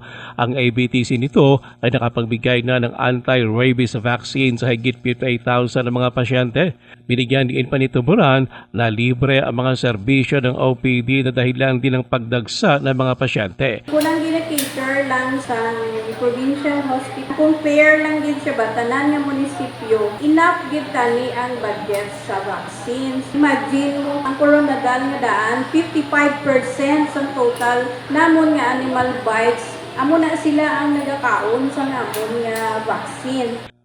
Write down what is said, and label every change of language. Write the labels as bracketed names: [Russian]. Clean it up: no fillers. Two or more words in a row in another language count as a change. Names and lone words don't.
[Filipino] Ang ABTC nito ay nakapagbigay na ng [English] anti-rabies vaccine [Filipino] sa higit 58,000 ng mga pasyente. Binigyan din pa ni Tuburan na libre ang mga serbisyo ng OPD na dahilan din ng pagdagsa ng mga pasyente. [Hiligaynon] Kulang ginakater lang sa provincial hospital. Compare lang din siya ba, tanan nga munisipyo, enough gid tani ang budget sa vaccines. Imagine mo, ang Coronadal nga daan, 55% sa total namon nga [English] animal bites. [Hiligaynon] Amo na sila ang nagakaon sa namon nga vaccine.